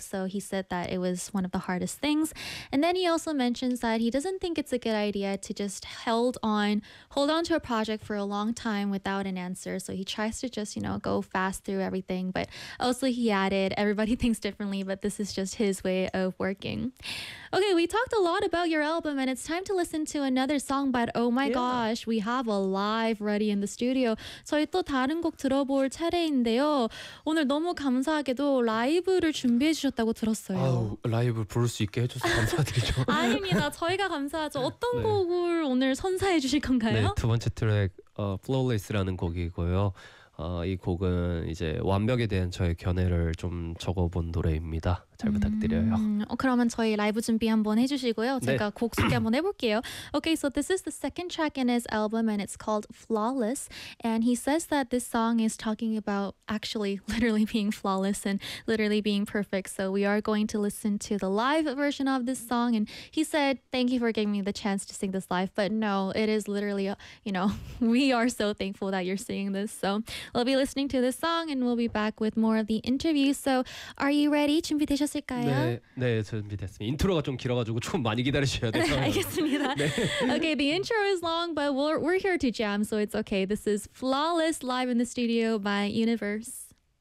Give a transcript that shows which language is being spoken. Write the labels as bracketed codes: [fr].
[en] So he said that it was one of the hardest things. And then he also mentions that he doesn't think it's a good idea to just hold on to a project for a long time without an answer. So he tries to just, you know, go fast through everything. But also he added, everybody thinks differently, but this is just his way of working. Okay, we talked a lot about your album and it's time to listen to another song, but oh my gosh, we have a live ready in the studio. [ko] 저희 또 다른 곡 들어볼 차례인데요. 오늘 너무 감사하게도 라이브를 준비해 주셨다고 들었어요. 아우, 라이브 부를 수 있게 해줘서 감사드리죠. 아닙니다. 저희가 감사하죠. 어떤 네. 곡을 오늘 선사해 주실 건가요? 네, 두 번째 트랙 Flawless라는 곡이고요. 이 곡은 이제 완벽에 대한 저의 견해를 좀 적어본 노래입니다. 잘 부탁드려요. 그러면 저희 라이브 준비 한번 해주시고요. 제가 네. 곡 소개 한번 해볼게요. [en] Okay, so this is the second track in his album and it's called Flawless. And he says that this song is talking about actually literally being flawless and literally being perfect. So we are going to listen to the live version of this song. And he said, thank you for giving me the chance to sing this live. But no, it is literally, you know, we are so thankful that you're singing this. So we'll be listening to this song and we'll be back with more of the interview. So are you ready? [ko] 준비되셨어요? 네, 네, 준비됐습니다. 인트로가 좀 길어가지고 좀 많이 기다리셔야 돼요. 알겠습니다. 네. [en] Okay, the intro is long, but we're here to jam, so it's okay. This is Flawless live in the studio by Universe.